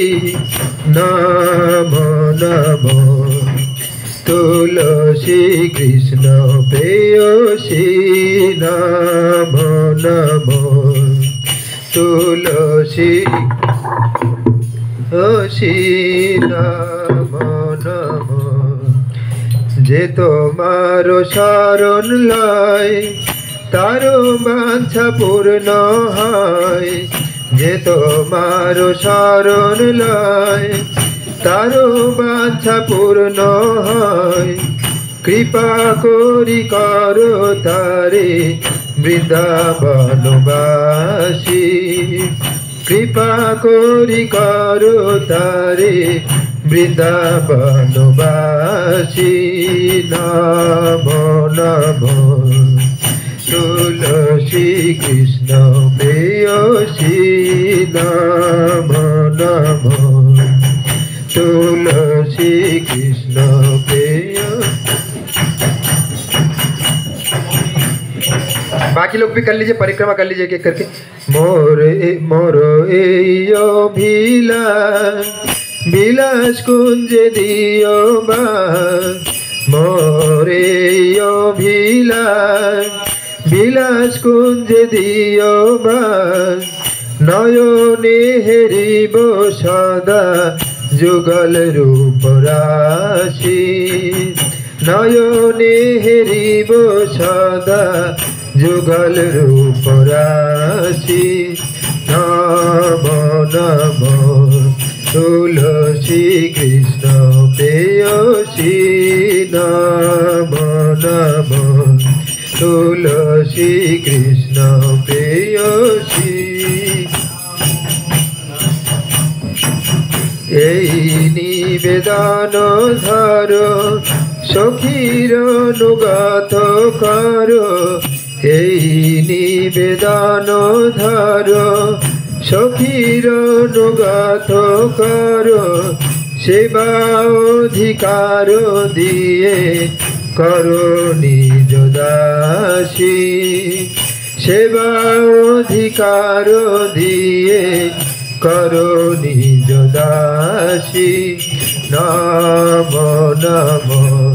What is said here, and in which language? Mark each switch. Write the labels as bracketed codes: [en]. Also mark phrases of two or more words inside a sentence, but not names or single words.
[bn] নমো নমো তুলসী কৃষ্ণ পেয়সী, নমো নমো তুলসী নমো নমো। যে তোমারো শরণ লয় তারো বাঞ্ছা পূর্ণ হয়, যে তোমারো শরণ লয় তারো বাঞ্ছা পূর্ণ হয়, কৃপা করি করো তারে বৃন্দাবনবাসী, কৃপা করি করো তারে বৃন্দাবনবাসী, নমো নমো তুলসী কৃষ্ণ পেয়সী, নমো নমো তুলসী কৃষ্ণ পেয়সী। [hi] बाकी लोग भी कर लीजिए, परिक्रमा कर लीजिए एक करके। [bn] মোরো অভিলাষ বিলাস কুঞ্জে দিও বাস, মোরে অভিলাষ বিলাস কুঞ্জে দিও বাস, নয়নে হেরিব সদা যুগল রূপ রাশি, নয়নে হেরিব সদা যুগল রূপ রাশি, নমো নমো তুলসী কৃষ্ণ পেয়সী, নমো নমো তুলসী কৃষ্ণ পেয়সী। এই নিবেদন ধরো সখীর অনুগত করো, এই নিবেদন ধরো সখীর অনুগত করো, সেবা অধিকার দিয়ে করো নিজ দাসী, সেবা অধিকার দিয়ে করো নিজ দাসী, নমো নমো